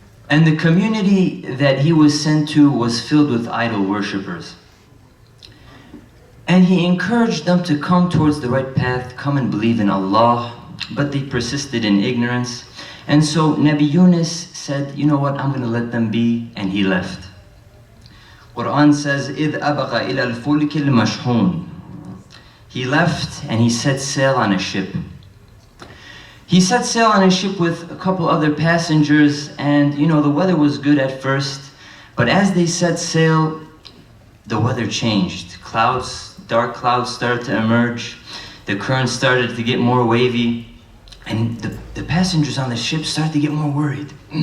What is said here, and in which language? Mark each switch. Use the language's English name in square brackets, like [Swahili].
[English] And the community that he was sent to was filled with idol worshippers. And he encouraged them to come towards the right path, come and believe in Allah, but they persisted in ignorance. And so Nabi Yunus said, you know what, I'm going to let them be, and he left. Quran says, [Arabic] إِذْ أَبَقَ إِلَى الْفُلْكِ الْمَشْحُونِ. [English] He left and he set sail on a ship. He set sail on a ship with a couple other passengers, and you know, the weather was good at first, but as they set sail, the weather changed. Dark clouds started to emerge, the current started to get more wavy, and the passengers on the ship started to get more worried.